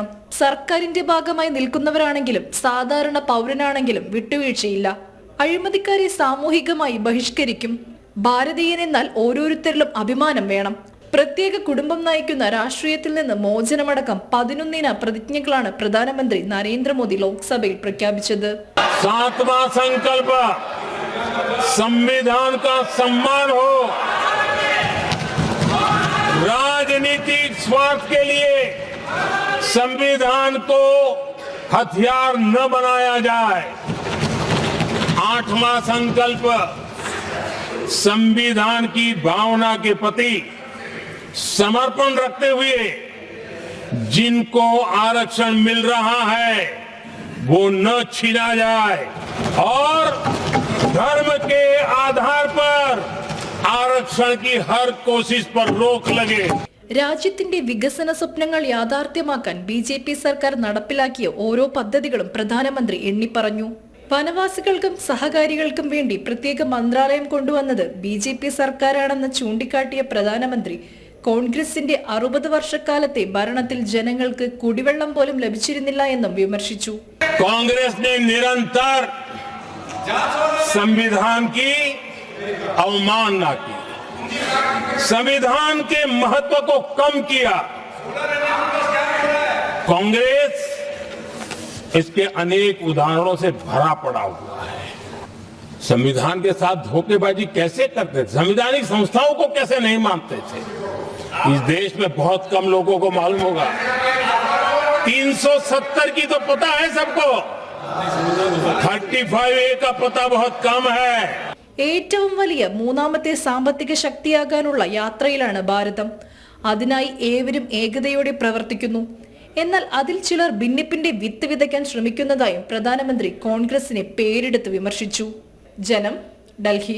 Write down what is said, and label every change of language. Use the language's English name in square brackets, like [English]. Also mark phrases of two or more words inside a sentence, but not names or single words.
[Malayalam] സർക്കാരിന്റെ ഭാഗമായി നിൽക്കുന്നവരാണെങ്കിലും സാധാരണ പൗരനാണെങ്കിലും വിട്ടുവീഴ്ചയില്ല. അഴിമതിക്കാരെ സാമൂഹികമായി ബഹിഷ്കരിക്കും. ഭാരതീയൻ എന്നാൽ ഓരോരുത്തരിലും അഭിമാനം വേണം. പ്രത്യേക കുടുംബം നയിക്കുന്ന രാഷ്ട്രീയത്തിൽ നിന്ന് മോചനമടക്കം 11 പ്രതിജ്ഞകളാണ് പ്രധാനമന്ത്രി നരേന്ദ്രമോദി ലോക്സഭയിൽ പ്രഖ്യാപിച്ചത്. [Hindi] 7वां संकल्प संविधान का सम्मान हो, राजनीतिक स्वार्थ के लिए संविधान को हथियार न बनाया जाए. 8वां संकल्प संविधान की भावना के प्रति समर्पण रखते हुए जिनको आरक्षण मिल रहा है वो न छीना जाए और धर्म के आधार पर आरक्षण की हर कोशिश पर रोक लगे. [Malayalam] രാജ്യത്തിന്റെ വികസന സ്വപ്നങ്ങൾ യാഥാർത്ഥ്യമാക്കാൻ BJP സർക്കാർ നടപ്പിലാക്കിയ ഓരോ പദ്ധതികളും പ്രധാനമന്ത്രി എണ്ണിപ്പറഞ്ഞു. വനവാസികൾക്കും സഹകാരികൾക്കും വേണ്ടി പ്രത്യേക മന്ത്രാലയം കൊണ്ടുവന്നത് BJP സർക്കാരാണെന്ന് ചൂണ്ടിക്കാട്ടിയ പ്രധാനമന്ത്രി കോൺഗ്രസിന്റെ 60 വർഷക്കാലത്തെ ഭരണത്തിൽ ജനങ്ങൾക്ക് കുടിവെള്ളം പോലും ലഭിച്ചിരുന്നില്ല എന്നും വിമർശിച്ചു. [Hindi] കോൺഗ്രസ് ने निरंतर संविधान की अवमानना की, संविधान के महत्व को कम किया. कांग्रेस इसके अनेक उदाहरणों से भरा पड़ा हुआ है. संविधान के साथ धोखेबाजी कैसे करते थे, संवैधानिक संस्थाओं को कैसे नहीं मानते थे, इस देश में बहुत कम लोगों को मालूम होगा. 370 की तो पता है सबको, 35A का पता बहुत कम है. [Malayalam] ഏറ്റവും വലിയ മൂന്നാമത്തെ സാമ്പത്തിക ശക്തിയാകാനുള്ള യാത്രയിലാണ് ഭാരതം. അതിനായി ഏവരും ഏകതയോടെ പ്രവർത്തിക്കുന്നു. എന്നാൽ അതിൽ ചിലർ ഭിന്നിപ്പിന്റെ വിത്ത് വിതയ്ക്കാൻ ശ്രമിക്കുന്നതായും പ്രധാനമന്ത്രി കോൺഗ്രസിനെ പേരെടുത്ത് വിമർശിച്ചു. ജനം, ഡൽഹി.